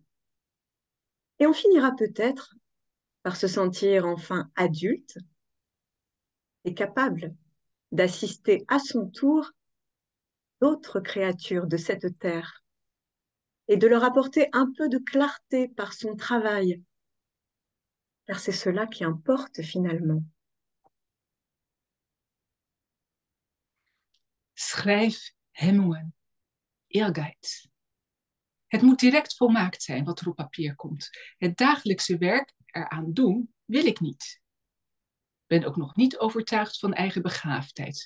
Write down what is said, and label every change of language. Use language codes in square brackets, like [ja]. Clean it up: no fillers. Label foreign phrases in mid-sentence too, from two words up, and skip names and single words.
[fr] Et on finira peut-être par se sentir enfin adulte et capable d'assister à son tour d'autres créatures de cette terre et de leur apporter un peu de clarté par son travail, car c'est cela qui importe finalement. [nl] Schrijf hemmen, ehrgeiz. Het moet direct volmaakt zijn wat er op papier komt. Het dagelijkse werk eraan doen wil ik niet. Ben ook nog niet overtuigd van eigen begaafdheid.